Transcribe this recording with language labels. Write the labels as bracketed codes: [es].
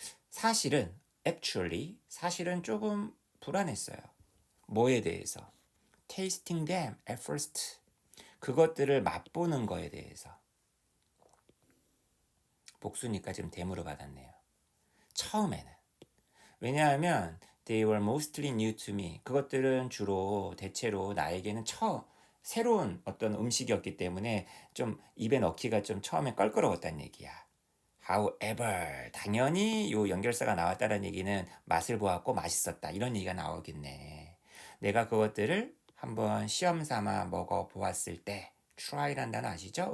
[ko] 사실은 actually 사실은 조금 불안했어요. 뭐에 대해서? [en] tasting them at first. [ko] 그것들을 맛보는 거에 대해서. 복수니까 지금 대무로 받았네요. 처음에는. 왜냐하면 [en] they were mostly new to me. [ko] 그것들은 주로 대체로 나에게는 새로운 어떤 음식이었기 때문에 좀 입에 넣기가 좀 처음에 껄끄러웠다는 얘기야. However, 당연히 요 연결사가 나왔다는 얘기는 맛을 보았고 맛있었다. 이런 얘기가 나오겠네. 내가 그것들을 한번 시험 삼아 먹어보았을 때 try란 단어 아시죠?